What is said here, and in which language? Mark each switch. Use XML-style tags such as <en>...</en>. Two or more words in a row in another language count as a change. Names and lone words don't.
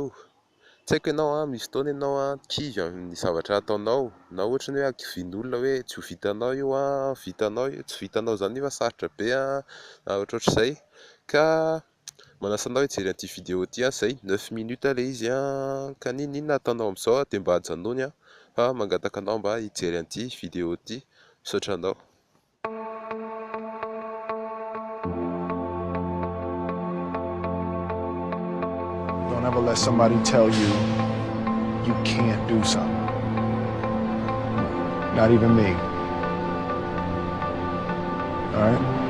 <mg>Tsy haiko ianao misy fotoana ianao kivy amin'ny zavatra ataonao na ohatra ny hoe hakivin'olona hoe tsy ho vitanao io vitanao tsy vitanao zany fa sarotra be na ohatrohatr'izay ka manasa anao hijery an'ity vidéo ity izay 9 minutes ilay izy ka ninona ataonao amin'izao dia mba hajanony fa mangataka anao mba hijery an'ity vidéo ity, misaotra anao.</mg> <en>Don't ever let somebody tell you you can't do something. Not even me. All right?</en>